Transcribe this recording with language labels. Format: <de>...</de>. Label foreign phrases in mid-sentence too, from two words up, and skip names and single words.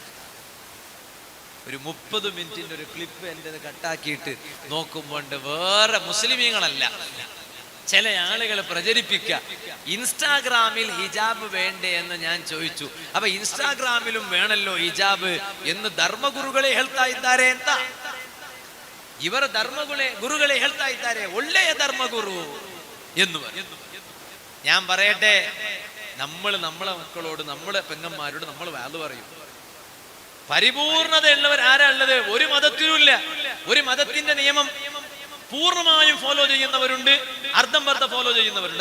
<ml>ഒരു 30 മിനിറ്റിന്റെ ഒരു ക്ലിപ്പ് എൻ്റെ കട്ടാക്കിയിട്ട് നോക്കുമ്പോൾ വേറെ മുസ്ലിമീങ്ങളല്ല ചില ആളുകൾ പ്രചരിപ്പിക്കുക, ഇൻസ്റ്റാഗ്രാമിൽ ഹിജാബ് വേണ്ടേ എന്ന് ഞാൻ ചോദിച്ചു. അപ്പൊ ഇൻസ്റ്റാഗ്രാമിലും വേണല്ലോ ഹിജാബ് എന്ന്</ml> <kn>ಧರ್ಮಗುರುಗಳೇ ಹೇಳ್ತಾ ಇದ್ದಾರೆ ಅಂತ. ಇವರ ಧರ್ಮಗುರುಗಳೇ ಹೇಳ್ತಾ ಇದ್ದಾರೆ, ಒಳ್ಳೆಯ ಧರ್ಮಗುರು</kn> <ml>എന്ന് പറഞ്ഞു. ഞാൻ പറയട്ടെ, നമ്മളെ മക്കളോട് നമ്മളെ പെങ്ങന്മാരോട് നമ്മൾ വാല് പറയും. പരിപൂർണതയുള്ളവർ ആരാ ഉള്ളത്? ഒരു മതത്തിലുമില്ല. ഒരു മതത്തിന്റെ നിയമം പൂർണ്ണമായും ഫോളോ ചെയ്യുന്നവരുണ്ട്, അർദ്ധം പർദ്ധ ഫോളോ ചെയ്യുന്നവരുണ്ട്.</ml>